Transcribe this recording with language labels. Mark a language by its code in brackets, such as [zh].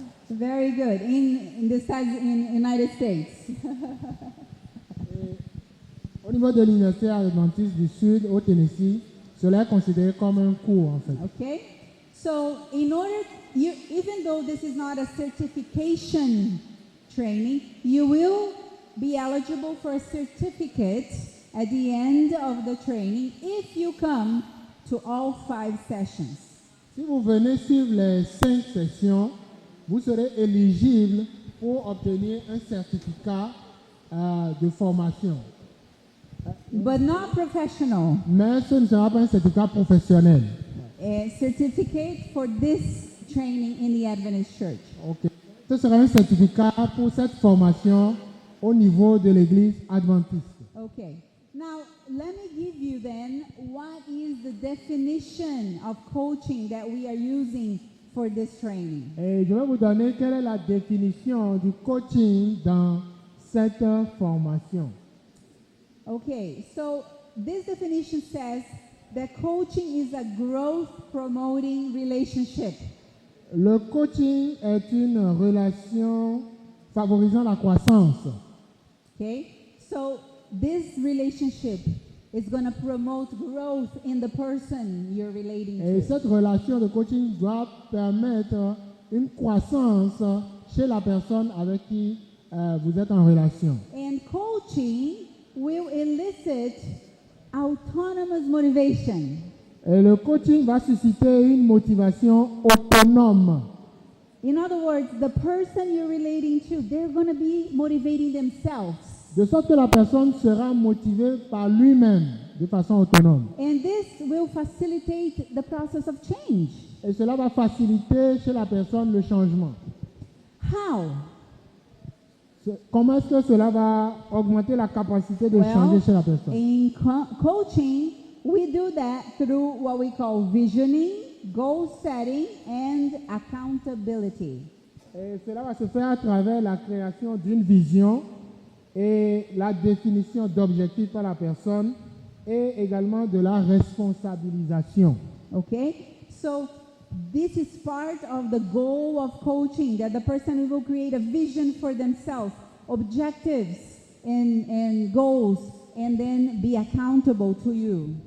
[en] Very good. In the United States. [fr] au niveau de l'université adventiste du Sud au Tennessee, cela est considéré comme un cours en fait. [en] Okay? So, even though this is not a certification training, you will be eligible for a certificate at the end of the training if you come to all 5 sessions. [fr] Si vous venez suivre les 5 sessions, vous serez éligible pour obtenir un certificat de formation. [en] But not professional. [fr] Mais ce ne sera pas un certificat professionnel. [en] A certificate for this training in the Adventist Church. Okay. [fr] Ce sera un certificat pour cette formation au niveau de l'église adventiste. [en] Okay. Now, let me give you then what is the definition of coaching that we are using for this training. [fr] Et je vais vous donner quelle est la définition du coaching dans cette formation. [en] Okay, so this definition says that coaching is a growth promoting relationship. [fr] Le coaching est une relation favorisant la croissance. [en] Okay, so this relationship is going to promote growth in the person you're relating [fr] Et [en] to. [fr] cette relation de coaching doit permettre une croissance chez la personne avec qui vous êtes en relation. [en] And coaching will elicit autonomous motivation. [fr] Et le coaching va susciter une motivation autonome. [en] In other words, the person you're relating to, they're going to be motivating themselves. [fr] de sorte que la personne sera motivée par lui-même de façon autonome. [en] And this will facilitate the process of change. [fr] Et cela va faciliter chez la personne le changement. [en] How? [fr] Comment est-ce que cela va augmenter la capacité de changer chez la personne? [en] In coaching, we do that through what we call visioning, goal setting, and accountability. [fr] Et cela va se faire à travers la création d'une vision et la définition d'objectifs par la personne et également de la responsabilisation. [en] Okay? So this is part of the goal of coaching, that the person will create a vision for themselves, objectives and goals, and then be accountable to you.